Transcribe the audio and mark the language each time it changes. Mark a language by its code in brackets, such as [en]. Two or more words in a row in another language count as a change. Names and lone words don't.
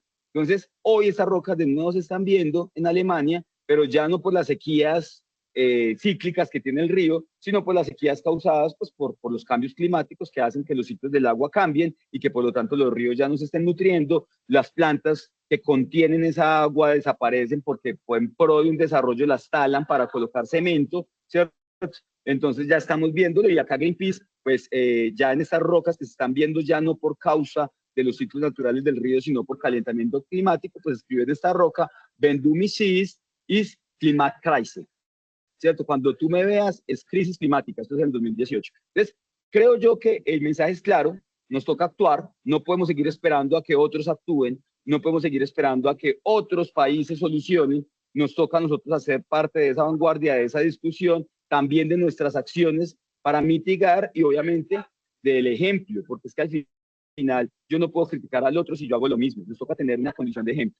[es] Entonces, hoy estas rocas de nuevo se están viendo en Alemania, pero ya no por las sequías cíclicas que tiene el río, sino por las sequías causadas pues, por los cambios climáticos que hacen que los ciclos del agua cambien y que por lo tanto los ríos ya no se estén nutriendo, las plantas que contienen esa agua desaparecen porque en pro de un desarrollo las talan para colocar cemento, ¿cierto? Entonces ya estamos viéndolo y acá Greenpeace, pues ya en estas rocas que se están viendo ya no por causa de los ciclos naturales del río, sino por calentamiento climático, pues escribe en esta roca, [de] wenn du mich siehst, ist Klimakrise. [es] ¿Cierto? Cuando tú me veas, es crisis climática, esto es en el 2018. Entonces, creo yo que el mensaje es claro, nos toca actuar, no podemos seguir esperando a que otros actúen, no podemos seguir esperando a que otros países solucionen, nos toca a nosotros hacer parte de esa vanguardia, de esa discusión, también de nuestras acciones para mitigar y obviamente del ejemplo, porque es que al final yo no puedo criticar al otro si yo hago lo mismo, nos toca tener una condición de ejemplo.